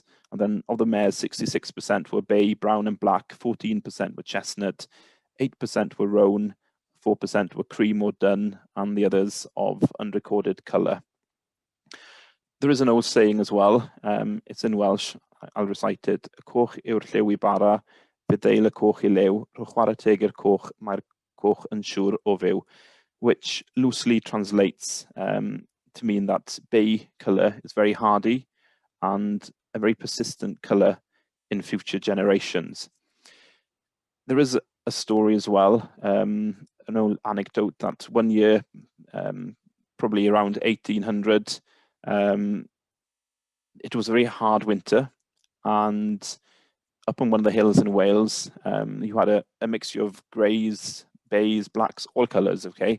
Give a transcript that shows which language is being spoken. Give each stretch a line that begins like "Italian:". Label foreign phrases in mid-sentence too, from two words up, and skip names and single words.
English: And then of the mares, 66% were bay, brown and black, 14% were chestnut, 8% were roan, 4% were cream or dun, and the others of unrecorded colour. There is an old saying as well, it's in Welsh, I'll recite it.
Welsh: Y coch yw'r lliw I bara, bydd y coch I lew, rhowch chwarae teg i'r coch, mae'r coch yn siŵr o fyw,
English: which loosely translates to mean that bay colour is very hardy and a very persistent colour in future generations. There is a story as well, an old anecdote that one year, probably around 1800, it was a very hard winter, and up on one of the hills in Wales, you had a mixture of greys, bays, blacks, all colours, okay?